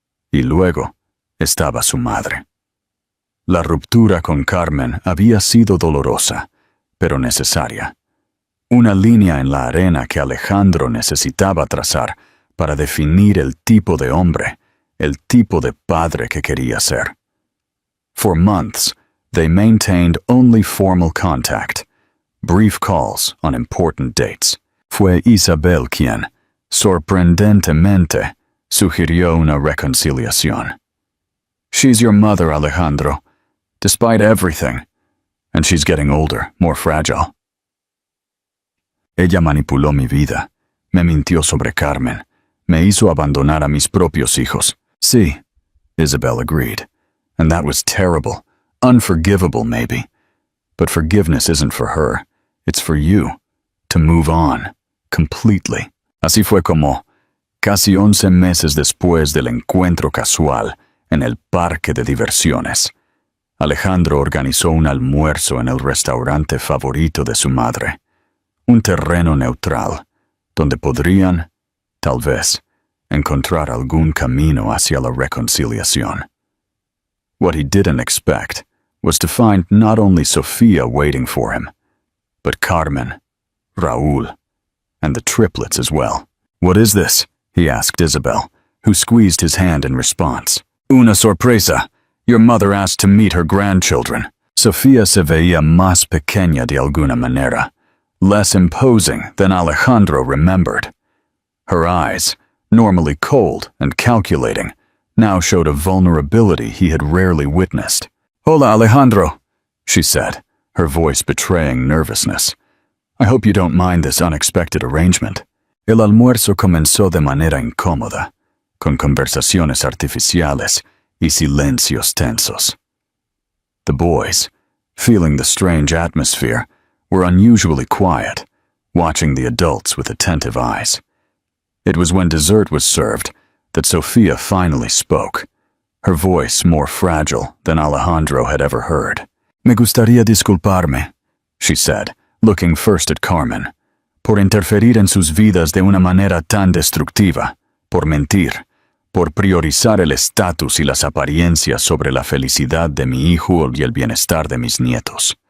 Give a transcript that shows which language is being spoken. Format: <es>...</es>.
<es>Y luego estaba su madre. La ruptura con Carmen había sido dolorosa, pero necesaria. Una línea en la arena que Alejandro necesitaba trazar para definir el tipo de hombre, el tipo de padre que quería ser.</es> <en>For months, they maintained only formal contact, brief calls on important dates.</en> <es>Fue Isabel quien, sorprendentemente, sugirió una reconciliación.</es> <en>She's your mother, Alejandro, despite everything, and she's getting older, more fragile.</en> <es>Ella manipuló mi vida, me mintió sobre Carmen, me hizo abandonar a mis propios hijos. Sí,</es> <en>Isabel agreed, and that was terrible, unforgivable maybe. But forgiveness isn't for her, it's for you, to move on, completely.</en> <es>Así fue como, casi 11 meses después del encuentro casual en el parque de diversiones, Alejandro organizó un almuerzo en el restaurante favorito de su madre, un terreno neutral, donde podrían, tal vez, encontrar algún camino hacia la reconciliación.</es> <en>What he didn't expect was to find not only Sofía waiting for him, but Carmen, Raúl, and the triplets as well. "What is this?" he asked Isabel, who squeezed his hand in response.</en> <es>"Una sorpresa.</es> <en>Your mother asked to meet her grandchildren."</en> <es>Sofía se veía más pequeña de alguna manera,</es> <en>less imposing than Alejandro remembered. Her eyes, normally cold and calculating, now showed a vulnerability he had rarely witnessed.</en> <es>"Hola,</es> <en>Alejandro," she said, her voice betraying nervousness. "I hope you don't mind this unexpected arrangement."</en> <es>El almuerzo comenzó de manera incómoda, con conversaciones artificiales y silencios tensos.</es> <en>The boys, feeling the strange atmosphere, were unusually quiet, watching the adults with attentive eyes. It was when dessert was served that Sofía finally spoke, her voice more fragile than Alejandro had ever heard.</en> <es>"Me gustaría disculparme,"</es> <en>she said, looking first at Carmen,</en> <es>"por interferir en sus vidas de una manera tan destructiva, por mentir, por priorizar el estatus y las apariencias sobre la felicidad de mi hijo y el bienestar de mis nietos."</es>